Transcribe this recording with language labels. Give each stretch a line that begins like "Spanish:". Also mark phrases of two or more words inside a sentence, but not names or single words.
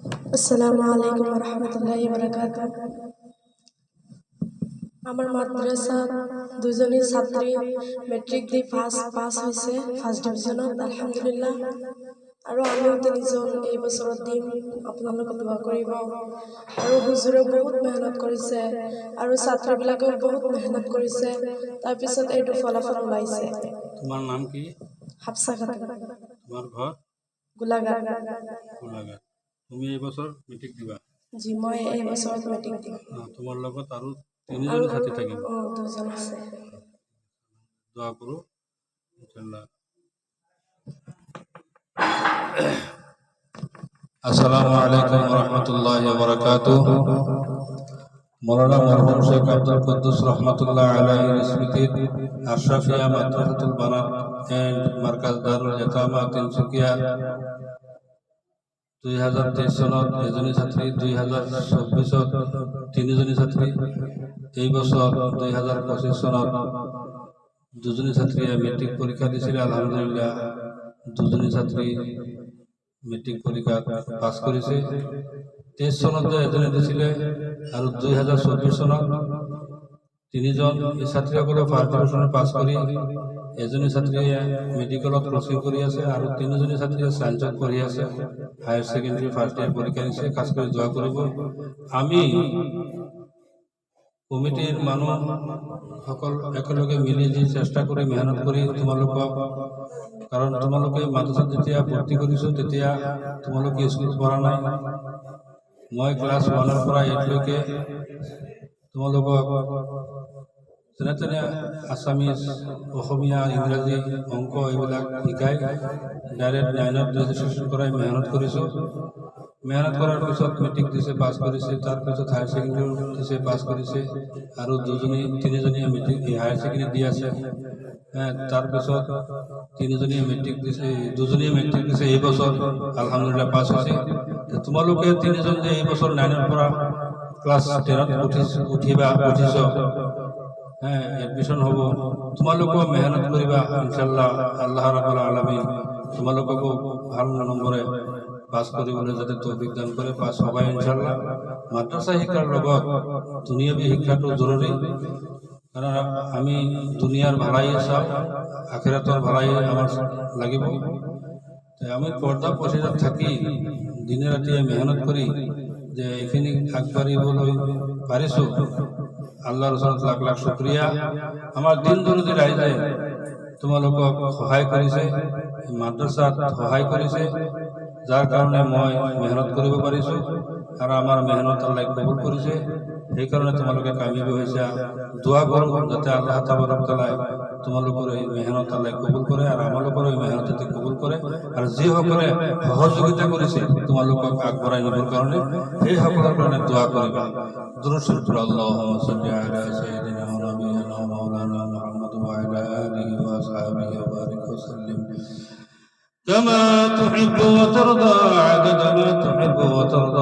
Arabic: السلام عليكم ورحمة الله وبركاته.
Bangla: আমার মাদ্রাসা দুজনই ছাত্রী মেট্রিক দিয়ে পাস হয়েছে
English: first division
Bangla: আলহামদুলিল্লাহ।
Assamese: আৰু আমিও তিনিজন এই বছৰত দিম, আপোনালোকে দোৱা কৰিব। আৰু হুজুৰে বহুত মেহনত কৰিছে আৰু ছাত্ৰীবিলাকেও বহুত মেহনত কৰিছে, তাৰপিছত এইটো ফলাফল ওলাইছে।
Bangla: তোমার নাম কি? হাফসা খাতুন, তোমার ঘর? গোলাঘাট। গোলাঘাট। তুমি এই বছর মেট্রিক দিবা? জি,
Assamese: মই এই বছৰত মেট্ৰিক দিম। তোমার লগত আৰু তিনিজন সাথী থাকিব। দুজন আছে।
Bangla: দোয়া করো ইনশাআল্লাহ।
Arabic: السلام عليكم ورحمة الله وبركاته.
Bangla: মৌলানা মরহুম শেখ আব্দুল কুদ্দুস রহমাতুল্লাহ আলাইহির স্মৃতিতে আশরাফিয়া মাদ্রাসাতুল বানাত এন্ড মার্কাজ দারুল ইয়াতামা তিনসুকিয়া 2023 সনত এজনী ছাত্রী, 2024 তিনিজনী ছাত্রী, এই বছর 2025 সনত দুজনী ছাত্রী মেট্রিক পরীক্ষা দিয়েছিল। আলহামদুলিল্লাহ দুজনী ছাত্রী মেট্রিক পরীক্ষা পাস করেছে।
Assamese: 23 সনত এজনী দিছিলে আর 2024 সনত তিনিজন এই ছাত্রীসকলে
English: first division
Assamese: পাস কৰি এজনী ছাত্ৰীয়ে মেডিকেলত কোচিং কৰি আছে আৰু তিনিজনী ছাত্ৰীয়ে সায়েন্সত পঢ়ি আছে।
English: higher secondary first year
Assamese: পরীক্ষা দিছে। খাস করে দোয়া করব। আমি কমিটির মানুষ সকল একেলগে মিলি যে চেষ্টা করে মেহনত কৰি তোমালোকক, কাৰণ তোমালোকে মাদ্রাসাত যেতিয়া ভর্তি কৰিছো তেতিয়া তোমালোকে স্কুল পঢ়া নাই। মই ক্লাস 1 পৰা 8 লৈকে তোমালোকক যেনে তেনে আসামিজ, অসমীয়া, ইংৰাজী, অংক এইবিলাক শিকাই ডাইরেক্ট 9ত রেজিস্ট্রেশন করাই মেহনত কৰিছো। মেহনত করার পিছত মেট্রিক দিছে, পাস করেছে। তার পিছত
English: higher secondary
Assamese: দিছে, পাস করেছে। আর তিনিজনী মেট্রিক
English: higher secondary
Assamese: দিয়ে আছে। তার পিছত তিনিজনীয়ে মেট্রিক দিছে, দুজনীয়ে মেট্রিক দিছে।
Bangla: এই বছর আলহামদুলিল্লাহ পাস হয়েছে।
Assamese: তোমালোকে তিনিজন যে এই বছর 9ৰ পৰা ক্লাস 10ত উঠিছ, এডমিশন হব। তোমালোকো মেহনত করিবা ইনশাআল্লাহ।
Arabic: الله رب العالمين
Assamese: তোমালোককো ভাল নম্বরে পাস কৰিবলৈ যাতে তৌফিক দান করে। পাস হবাই ইনশাআল্লাহ। মাদ্রাসা শিক্ষার লগত দুনিয়াবী শিক্ষাটো জরুরি, কারণ আমি দুনিয়ার ভালাই চাও, আখিরাতর ভালাই আমার লাগিব। আমি পর্দা পশিরাত থাকি দিনে রাতে মেহনত করি যে এখানে আগবাড়িবলৈ পাৰিছো। আল্লাহর ওচৰত লাখ লাখ শুক্রিয়া। আমার দিন দরদি রাইজে তোমালোকক সহায় কৰিছে, মাদ্রাসাত সহায় কৰিছে, যার কারণে মই মেহনত কৰিব পাৰিছো আৰু আমার মেহনত আল্লাহ কবুল কৰিছে। সেই কারণে তোমালোকে কামিয়াবী হৈছে। দোয়া করো যাতে
Arabic: الله تبارك وتعالى
Assamese: তোমালোকৰ এই মেহনত আল্লাহ কবুল করে আর আমালোকৰ এই মেহনত যাতে কবুল করে। আর যে সকলে সহযোগিতা করেছে তোমালোকক আগবঢ়াই নিবৰ কাৰণে, সেই সকলৰ কাৰণে দোয়া কৰিবা।
Arabic: درود شريف اللهم صل على سيدنا ونبينا ومولانا محمد وعلى آله وأصحابه وبارك وسلم كما تحب وترضى عدد ما تحب وترضى.